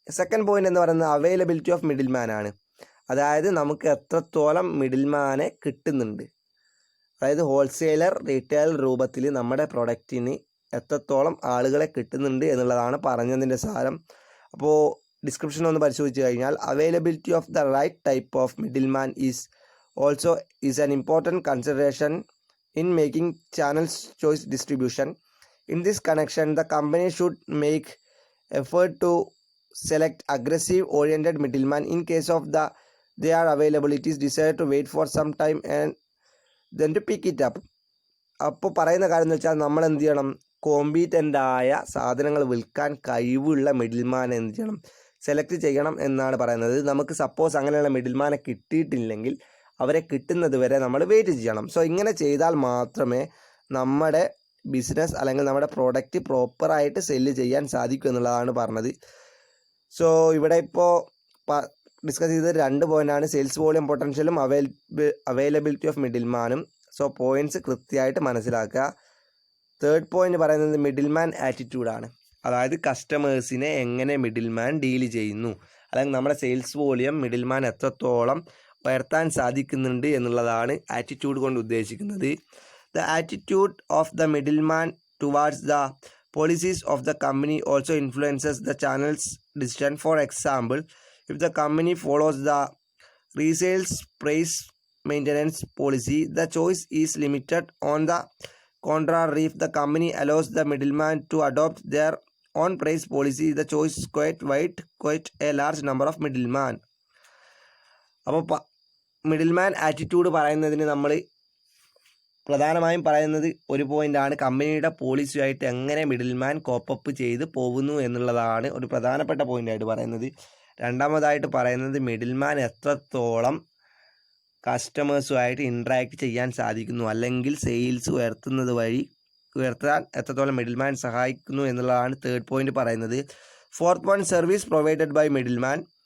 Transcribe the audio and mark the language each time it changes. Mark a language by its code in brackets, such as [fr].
[ml] Second point എന്ന് പറയുന്നത് availability of middleman ആണ്. അതായത് നമുക്ക് എത്രത്തോളം മിഡിൽമാനെ കിട്ടുന്നുണ്ട്, അതായത് ഹോൾസെയിലർ റീറ്റെയിൽ രൂപത്തിൽ നമ്മുടെ പ്രൊഡക്റ്റിന് എത്രത്തോളം ആളുകളെ കിട്ടുന്നുണ്ട് എന്നുള്ളതാണ് പറഞ്ഞതിൻ്റെ സാരം. അപ്പോൾ ഡിസ്ക്രിപ്ഷൻ ഒന്ന് പരിശോധിച്ച് കഴിഞ്ഞാൽ, [en] Availability of the right type of middleman also is an important consideration in making channels choice distribution. In this connection, the company should make effort to select aggressive oriented middleman. In case of their availability is desired to wait for some time and then to pick it up. [ml] അപ്പോൾ പറയുന്ന കാര്യം എന്ന് വെച്ചാൽ, നമ്മൾ എന്ത് ചെയ്യണം, competent ആയ സാധനങ്ങൾ വിൽക്കാൻ കഴിവുള്ള മിഡിൽമാനെ എന്ത് ചെയ്യണം, സെലക്ട് ചെയ്യണം എന്നാണ് പറയുന്നത്. നമുക്ക് സപ്പോസ് അങ്ങനെയുള്ള മിഡിൽമാനെ കിട്ടിയിട്ടില്ലെങ്കിൽ അവരെ കിട്ടുന്നത് വരെ നമ്മൾ വെയിറ്റ് ചെയ്യണം. സോ ഇങ്ങനെ ചെയ്താൽ മാത്രമേ നമ്മുടെ ബിസിനസ് അല്ലെങ്കിൽ നമ്മുടെ പ്രോഡക്റ്റ് പ്രോപ്പറായിട്ട് സെല്ല് ചെയ്യാൻ സാധിക്കും എന്നുള്ളതാണ് പറഞ്ഞത്. സോ ഇവിടെ ഇപ്പോൾ ഡിസ്കസ് ചെയ്തത് 2 പോയിൻ്റാണ്, sales volume പൊട്ടൻഷ്യലും availability of മിഡിൽമാനും. So points കൃത്യമായിട്ട് മനസ്സിലാക്കുക. തേർഡ് പോയിന്റ് പറയുന്നത് മിഡിൽമാൻ ആറ്റിറ്റ്യൂഡാണ്. അതായത് കസ്റ്റമേഴ്സിനെ എങ്ങനെ മിഡിൽമാൻ ഡീല് ചെയ്യുന്നു, അല്ലെങ്കിൽ നമ്മുടെ സെയിൽസ് വോളിയം മിഡിൽമാൻ എത്രത്തോളം ഉയർത്താൻ സാധിക്കുന്നുണ്ട് എന്നുള്ളതാണ് ആറ്റിറ്റ്യൂഡ് കൊണ്ട് ഉദ്ദേശിക്കുന്നത്. [en] The attitude of the middleman towards the policies of the company also influences the channels decision. For example, if the company follows the resale price maintenance policy, the choice is limited. On the contrary, if the company allows the middleman to adopt their own price policy, the choice is quite a large number of middleman. [ml] അപ്പോൾ middleman attitude പറയുന്നതിന് നമ്മൾ പ്രധാനമായും പറയുന്നത് ഒരു പോയിൻ്റാണ്, കമ്പനിയുടെ പോളിസിയുമായിട്ട് എങ്ങനെ middleman cope up ചെയ്ത് പോകുന്നു എന്നുള്ളതാണ് ഒരു പ്രധാനപ്പെട്ട പോയിൻ്റായിട്ട് പറയുന്നത്. രണ്ടാമതായിട്ട് പറയുന്നത് മിഡിൽമാൻ എത്രത്തോളം കസ്റ്റമേഴ്സുമായിട്ട് ഇൻട്രാക്ട് ചെയ്യാൻ സാധിക്കുന്നു, അല്ലെങ്കിൽ സെയിൽസ് ഉയർത്താൻ എത്രത്തോളം മിഡിൽമാൻ സഹായിക്കുന്നു എന്നുള്ളതാണ് തേർഡ് പോയിന്റ് പറയുന്നത്. [en] Fourth point, service provided by middleman.